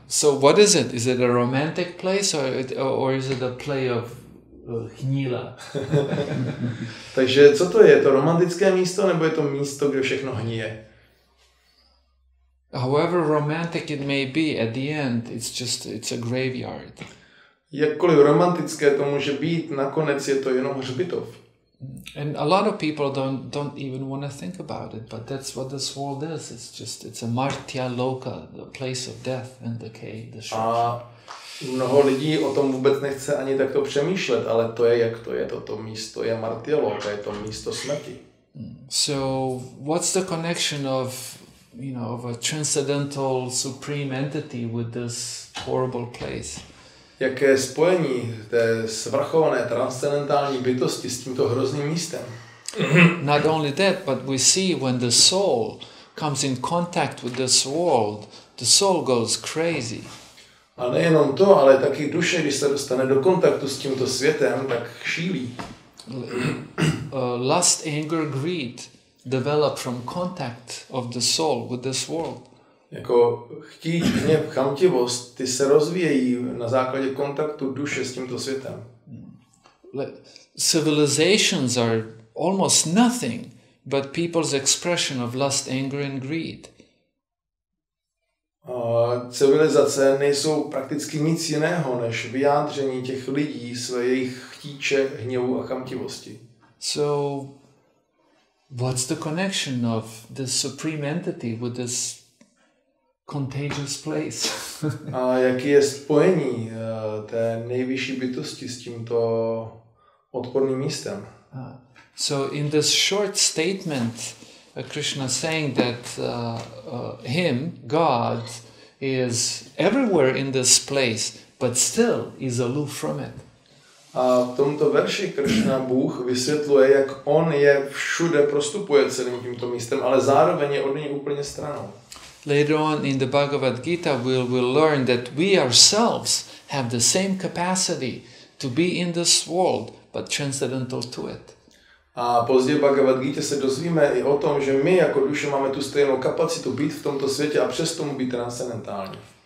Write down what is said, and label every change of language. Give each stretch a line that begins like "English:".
English: So what is it? Is it a romantic place or is it a play of hnila?
Czech: Takže co to je? Je to romantické místo nebo je to místo, kde všechno hníje?
English: However romantic it may be, at the end it's a graveyard.
Czech: Jakkoliv romantické to může být, nakonec je to jenom hřbitov.
English: And a lot of people don't even want to think about it, but that's what this world is. It's a martya loka, the place of death and decay, destruction.
Czech: A mnoho lidí o tom vůbec nechce ani takto přemýšlet, ale to je, jak to je. Toto místo je martya loka, je to místo smrti.
English: So what's the connection of a transcendental supreme entity with this horrible place?
Czech: Jaké je spojení té svrchované transcendentální bytosti s tímto hrozným místem?
English: Not only that, but we see when the soul comes in contact with this world, the soul goes crazy.
Czech: A nejenom to, ale taky duše, když se dostane do kontaktu s tímto světem, tak šílí.
English: Lust, anger, greed develop from contact of the soul with this world.
Czech: Jako chtít, hněv, chamtivost, ty se rozvíjejí na základě kontaktu duše s tímto světem.
English: Civilizations are almost nothing but people's expression of lust, anger and greed.
Czech: Civilizace nejsou prakticky nic jiného než vyjádření těch lidí své jejich chtíče, hněvu a chamtivosti.
English: So what's the connection of this supreme entity with this contagious place?
Czech: A jaký je spojení té nejvyšší bytosti s tímto odporným místem?
English: So in this short statement, Krishna saying that him, God, is everywhere in this place, but still is aloof from it.
Czech: A v tomto verši Krishna Bůh vysvětluje, jak on je všude, prostupuje celým tímto místem, ale zároveň je od něj úplně stranou.
English: Later on in the Bhagavad Gita, we'll learn that we ourselves have the same capacity to be in this world, but transcendental to it.
Czech: A později v Bhagavad Gita se dozvíme i o tom, že my jako duše máme tu stejnou kapacitu být v tomto světě a přesto mu být transcendentální.